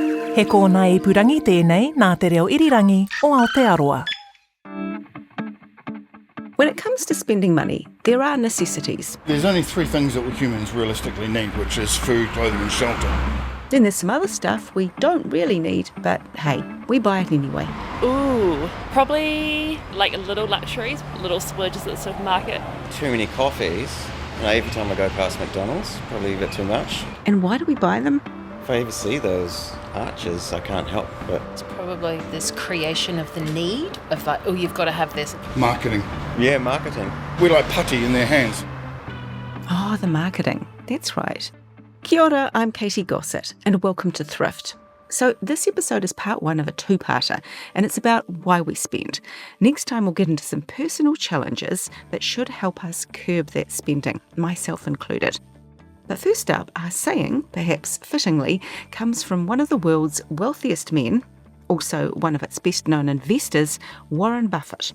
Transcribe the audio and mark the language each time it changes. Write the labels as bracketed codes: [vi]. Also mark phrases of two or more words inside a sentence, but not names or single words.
[mi] He kōna ipurangi tēnei nā te reo irirangi o Aotearoa. [en] When it comes to spending money, there are necessities. There's only three things that we humans realistically need, which is food, clothing and shelter. Then there's some other stuff we don't really need, but hey, we buy it anyway. Ooh, probably like little luxuries, little splurges at the supermarket. Too many coffees. Every time I go past McDonald's, probably a bit too much. And why do we buy them? If I ever see those arches, I can't help but... It's probably this creation of the need of like, oh, you've got to have this. Marketing. Yeah, marketing. We're like putty in their hands. Oh, the marketing. That's right. [mi] Kia ora, [en] I'm Katy Gosset, and welcome to Thrift. So this episode is part one of a two-parter, and it's about why we spend. Next time we'll get into some personal challenges that should help us curb that spending, myself included. But first up, our saying, perhaps fittingly, comes from one of the world's wealthiest men, also one of its best-known investors, Warren Buffett.